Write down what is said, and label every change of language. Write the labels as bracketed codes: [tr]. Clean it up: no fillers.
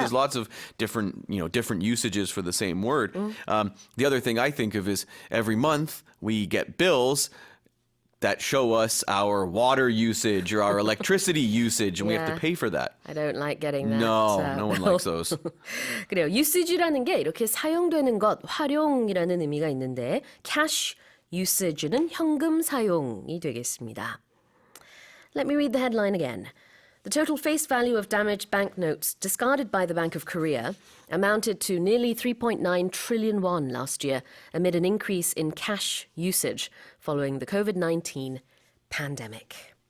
[en] There's lots of different usages for the same word. The other thing I think of is every month we get bills that show us our water usage or our electricity usage, and we have to Yeah. pay for that. I don't like getting that. No, no one likes those. [ko] 그래요. usage라는 게 이렇게 사용되는 것, 활용이라는 의미가 있는데 cash usage는 현금 사용이 되겠습니다. [en] Let me read the headline again. The total face value of damaged banknotes discarded by the Bank of Korea amounted to nearly 3.9 trillion won last year amid an increase in cash usage following the COVID-19 pandemic.